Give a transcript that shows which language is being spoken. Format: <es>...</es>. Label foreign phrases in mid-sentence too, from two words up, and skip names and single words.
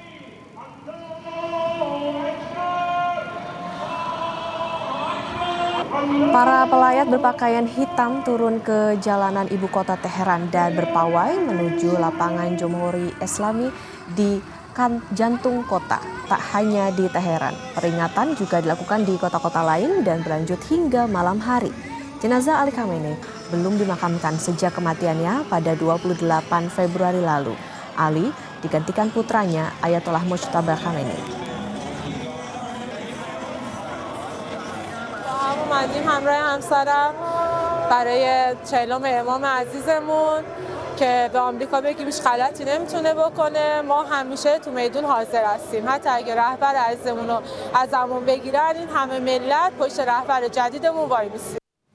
<id>Para pelayat berpakaian hitam turun ke jalanan ibu kota Teheran dan berpawai menuju lapangan Jomhuri Islami di jantung kota. Tak hanya di Teheran, peringatan juga dilakukan di kota-kota lain dan berlanjut hingga malam hari. Jenazah Ali Khamenei belum dimakamkan sejak kematiannya pada 28 Februari lalu. Ali digantikan putranya Ayatollah Mojtaba Khamenei.</id> <fa>اومدیم همراه همسرم برای چهلم امام عزیزمون که به آمریکا بگیم هیچ غلطی نمیتونه بکنه. ما همیشه تو میدون حاضر هستیم، حتی اگه رهبر عزیزمون رو ازمون بگیرن این همه ملت پشت رهبر جدیدمون وای میسیم.</fa>